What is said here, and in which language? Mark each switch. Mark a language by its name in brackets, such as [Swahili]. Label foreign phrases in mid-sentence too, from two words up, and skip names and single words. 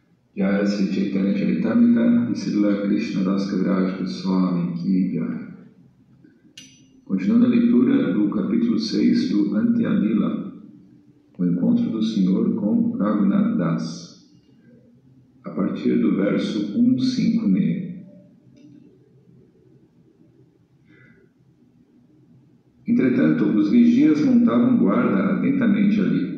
[Portuguese] Jaya Sri Chaitanya Charitamrita e Srila Krishna Das Kaviraj Goswami [Hindi] की जय. [Portuguese] Continuando a leitura do capítulo 6 do Antya Lila, o encontro do Senhor com Raghunath Das, a partir do verso 156. Entretanto, os vigias montavam guarda atentamente ali.